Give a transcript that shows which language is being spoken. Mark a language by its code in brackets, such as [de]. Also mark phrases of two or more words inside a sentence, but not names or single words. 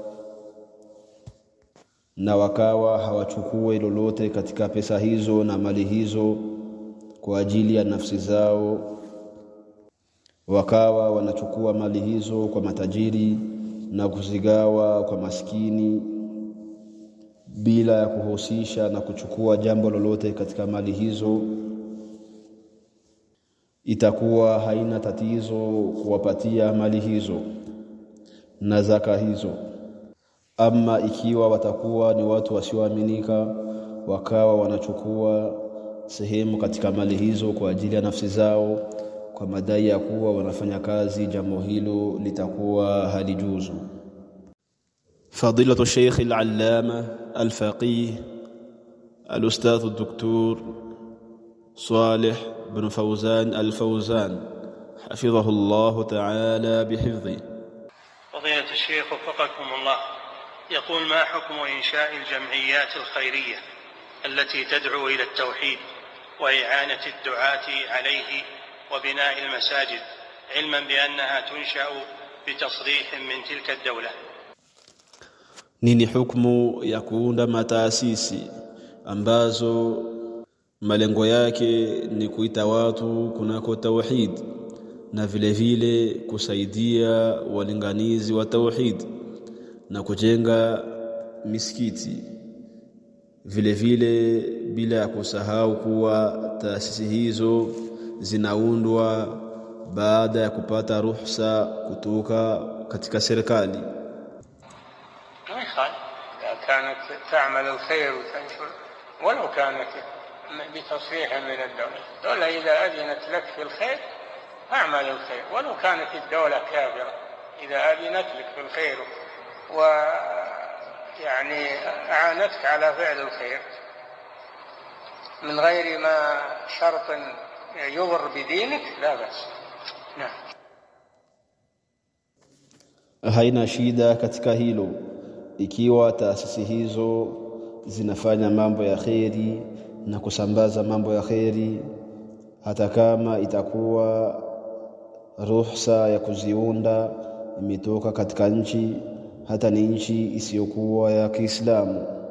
[sw] na wakawa hawachukue lolote katika pesa hizo na mali hizo kwa ajili ya nafsi zao, wakawa wanachukua mali hizo kwa matajiri na kuzigawa kwa maskini bila ya kuhusisha na kuchukua jambo lolote katika mali hizo, itakuwa haina tatizo kuwapatia mali hizo na zaka hizo. Ama ikiwa watakuwa ni watu wasioaminika wakawa wanachukua sehemu katika mali hizo kwa ajili ya nafsi zao kwa madai ya kuwa wanafanya kazi, jambo hilo litakuwa halijuzu. [ar] فضيلة الشيخ العلامة الفقيه الأستاذ الدكتور صالح بن فوزان الفوزان حفظه الله تعالى بحفظه. فضيلة الشيخ وفقكم الله، يقول ما حكم إنشاء الجمعيات الخيرية التي تدعو إلى التوحيد وإعانة الدعاة عليه وبناء المساجد، علما بأنها تنشأ بتصريح من تلك الدولة؟ [sw] Nini hukumu ya kuunda mataasisi ambazo malengo yake ni kuita watu kunako tauhid na vile vile kusaidia walinganizi wa tauhid na kujenga misikiti, vile vile bila ya kusahau kuwa taasisi hizo zinaundwa baada ya kupata ruhusa kutoka katika serikali. [ar] كانت تعمل الخير وتنشر ولو كانت بتصريح من الدولة. الدولة إذا أذنت لك في الخير أعمل الخير ولو كانت الدولة كافرة. إذا أذنت لك في الخير ويعني أعانتك على فعل الخير من غير ما شرط يضر بدينك لا بأس. نعم. [sw] Haina shida katika hilo ikiwa taasisi hizo zinafanya mambo ya kheri na kusambaza mambo ya kheri, hata kama itakuwa ruhusa ya kuziunda imetoka katika nchi, hata ni nchi isiyokuwa ya Kiislamu,